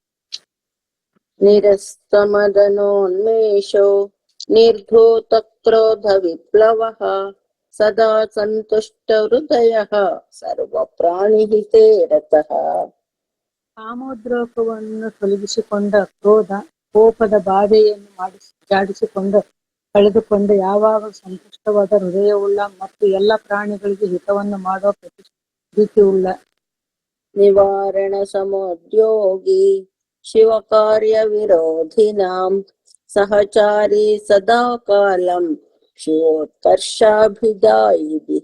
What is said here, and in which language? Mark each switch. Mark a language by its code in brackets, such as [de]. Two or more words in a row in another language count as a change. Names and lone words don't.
[sa] ನಿರಸ್ತ ಮದನೋನ್ಮೇಷೋ ನಿರ್ಧೂತ ಕ್ರೋಧ ವಿಪ್ಲವಃ ಸದಾ ಸಂತುಷ್ಟ ಹೃದಯಃ ಸರ್ವ ಪ್ರಾಣಿಹಿತೇ ರತಃ. [kn] ಕಾಮೋದ್ರೇಕವನ್ನು ತೊಲಗಿಸಿಕೊಂಡ, ಕ್ರೋಧ ಕೋಪದ ಬಾಧೆಯನ್ನು ಜಾಡಿಸಿಕೊಂಡು ಕಳೆದುಕೊಂಡು ಯಾವಾಗಲೂ ಸಂತುಷ್ಟವಾದ ಹೃದಯವುಳ್ಳ ಮತ್ತು ಎಲ್ಲ ಪ್ರಾಣಿಗಳಿಗೆ ಹಿತವನ್ನು ಮಾಡುವ ಪ್ರೀತಿಯುಳ್ಳ. [sa] ನಿವಾರಣ ಸಮೋದ್ಯೋಗಿ ಶಿವ ಕಾರ್ಯ ವಿರೋಧಿನಾಂ ಸಹಚಾರಿ ಸದಾ ಕಾಲಂ ಶಿವೋತ್ಕರ್ಷಾಭಿದಾಯಿಭಿಃ.